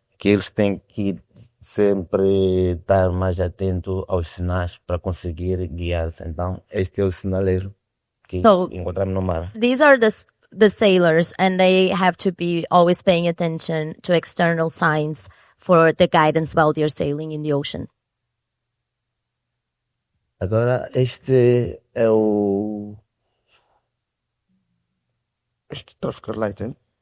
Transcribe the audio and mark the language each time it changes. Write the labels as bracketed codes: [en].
[pt] Que eles têm que sempre estar mais atento aos sinais para conseguir guiar-se. Então, este é o sinaleiro que encontramos no mar. [en] These are the sailors, and they have to be always paying attention to external signs for the guidance while they're sailing in the ocean. [pt] Agora, este é o traffic light, hein?